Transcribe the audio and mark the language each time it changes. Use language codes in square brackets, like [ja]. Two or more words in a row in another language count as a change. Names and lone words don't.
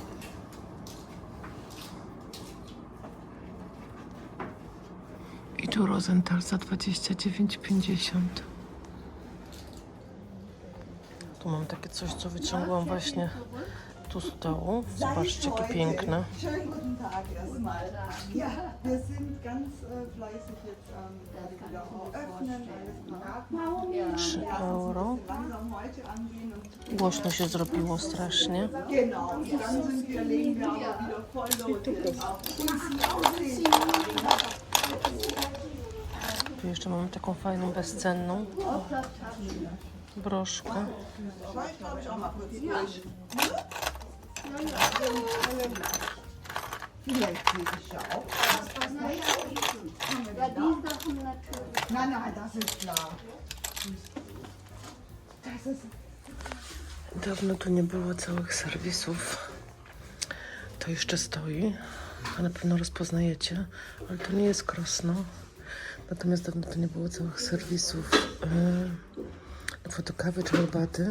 [pl] I tu Tu Rosenthal za 29,50. Tu mam takie coś, co wyciągłam właśnie tu z dołu. Zobaczcie, jakie piękne. [de] Schönen guten Tag erstmal. Ja, wir sind ganz fleißig jetzt wieder öffnen, alles parat machen. 3 euro. Langsam heute angehen und [pl] Głośno się zrobiło strasznie. [de] genau, und dann sind wir, legen wir aber wieder voll los auf. [pl] Tu jeszcze mamy taką fajną, bezcenną broszkę. [de] Schau ich glaube ich auch mal kurz durch. Vielleicht kriege ich ja auch. Ja, die Sachen natürlich. Nein, nein, das ist klar. Das ist [pl] Dawno tu nie było całych serwisów. To jeszcze stoi. A na pewno rozpoznajecie, ale to nie jest Krosno. Natomiast dawno tu nie było całych serwisów do fotokawy czy herbaty.